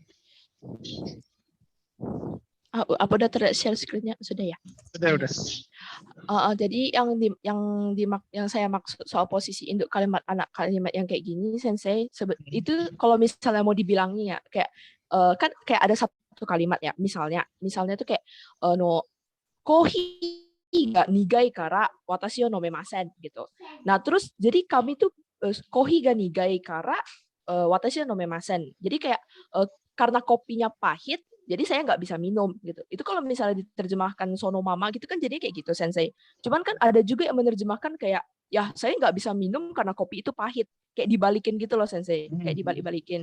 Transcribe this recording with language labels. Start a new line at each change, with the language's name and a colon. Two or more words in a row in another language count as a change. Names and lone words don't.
Indonesian: Apa udah
English: share screen-
Indonesian: nya? Sudah ya? Sudah. Jadi yang saya maksud soal posisi induk kalimat anak kalimat yang kayak gini, sensei, itu kalau misalnya mau dibilangnya kayak kan kayak ada satu kalimat ya, misalnya tuh kayak no
Japanese: コーヒーが苦いから私を飲めません
Indonesian: gitu. Nah terus jadi kami tuh
Japanese: コーヒーが苦いから私を飲めません.
Indonesian: Jadi kayak karena kopinya pahit, jadi saya nggak bisa minum gitu. Itu kalau misalnya diterjemahkan
Japanese: そのまま
Indonesian: gitu kan jadi kayak gitu sensei. Cuman kan ada juga yang menerjemahkan kayak ya saya nggak bisa minum karena kopi itu pahit. Kayak dibalikin gitu loh sensei. Kayak dibalik-balikin.